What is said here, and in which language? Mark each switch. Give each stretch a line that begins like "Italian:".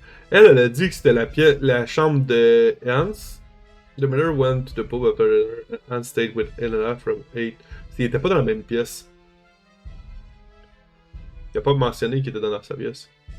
French: Elle a dit que c'était la chambre de Hans.
English: The miller went to the pub after Hans stayed with Elena from 8.
French: Il était pas dans la même pièce. Il a pas mentionné qu'il était dans sa pièce.